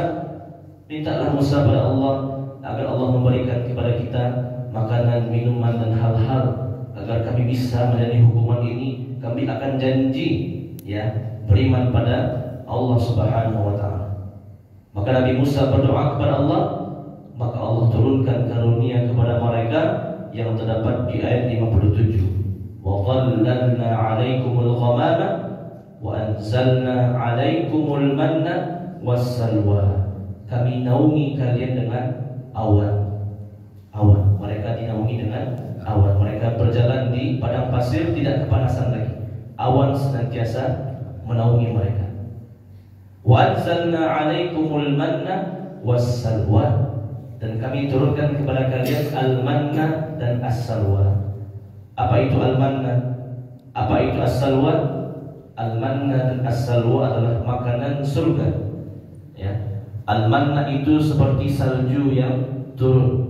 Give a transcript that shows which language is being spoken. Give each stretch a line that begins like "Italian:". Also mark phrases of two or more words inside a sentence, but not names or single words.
Indonesian: Mintalah Musa pada Allah agar Allah memberikan kepada kita makanan, minuman dan hal-hal agar kami bisa menjalani hukuman ini. Kami akan janji ya beriman pada Allah
Arabic: سبحانه وتعالى.
Indonesian: Maka Nabi Musa berdoa kepada Allah, maka Allah turunkan karunia kepada mereka yang terdapat di ayat 57.
Arabic: وظللنا عليكم الغمام وأنزلنا عليكم المن والسلوى.
Indonesian: Kami naungi kalian dengan awan. Awan, mereka dinaungi dengan awan. Mereka berjalan di padang pasir tidak kepanasan lagi. Awan senantiasa menaungi mereka.
Arabic: وأنزلنا عليكم المن والسلوى.
Indonesian: Dan kami turunkan kepada kalian al-manna dan as-salwa. Apa itu al-manna? Apa itu as-salwa? Al-manna dan as-salwa adalah makanan surga. Ya. Al-manna itu seperti salju yang turun.